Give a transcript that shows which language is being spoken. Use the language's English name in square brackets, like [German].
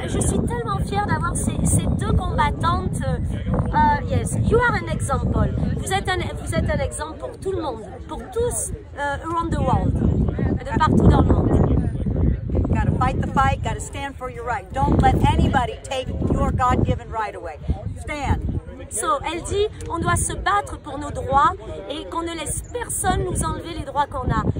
[French] Je suis tellement fière d'avoir ces 2 combattantes. [English] Yes, you are an example. [French] Vous êtes un exemple pour tout le monde, pour tous [English] around the world, [French] de partout dans le monde. [English] Got to fight the fight, got to stand for your right. Don't let anybody take your God-given right away. Stand. [French] So, elle dit, on doit se battre pour nos droits et qu'on ne laisse personne nous enlever les droits qu'on a.